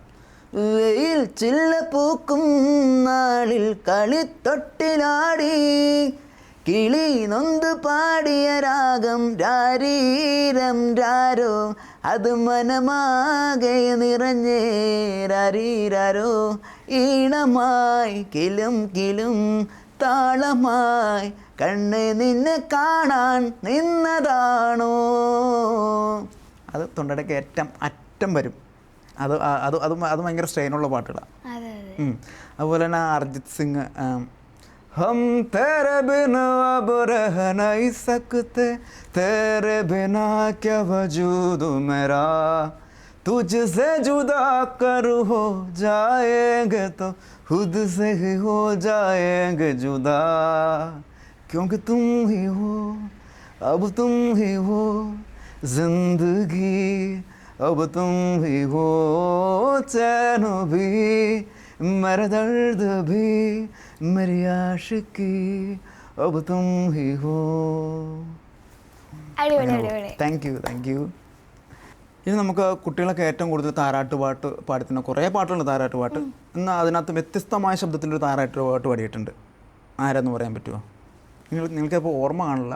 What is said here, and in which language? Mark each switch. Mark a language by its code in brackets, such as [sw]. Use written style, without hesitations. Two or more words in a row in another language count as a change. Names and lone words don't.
[ml] വെയിൽ ചില്ല പൂക്കും നാളിൽ കളിത്തൊട്ടിലാടി കിളി നൊന്ത് പാടിയ രാഗം രാരീര രാരീരം രാരോ അത് മനമാകെ നിറഞ്ഞേ രാരീരാരോ ഈണമായി കിലും കിലും താളമായി കണ്ണെ നിന്നെ കാണാൻ നിന്നതാണോ. അത് തൊണ്ടടയ്ക്ക് അറ്റം വരും. അത് അത് അത് അത് ഭയങ്കര സ്ട്രെയിനുള്ള പാട്ടുകളാണ്. അതെ അതെ. അതുപോലെ തന്നെ [hi] അർജിത് സിംഗ് हम तेरे बिना अब रह नहीं सकते तेरे बिना क्या वजूद मेरा तुझसे जुदा कर हो जाएंगे तो खुद से ही हो जाएंगे जुदा क्योंकि तुम ही हो अब तुम ही हो जिंदगी अब तुम ही हो चैन भी मेरा दर्द भी मेरी आशिकी अब तुम ही हो. [ml] അടിപൊളി അടിപൊളി. [en] thank you. [ml] ഇനി നമുക്ക് കുട്ടികളൊക്കെ ഏറ്റവും കൂടുതൽ താരാട്ട് പാട്ട് പാടുന്ന കുറേ പാട്ടുകളുണ്ട്. താരാട്ട് പാട്ട് എന്നാൽ അതിനകത്ത് വ്യത്യസ്തമായ ശബ്ദത്തിലൊരു താരാട്ട് പാട്ട് പാടിയിട്ടുണ്ട്. ആരാന്ന് പറയാൻ പറ്റുമോ? നിങ്ങൾക്കിപ്പോൾ ഓർമ്മ കാണില്ല.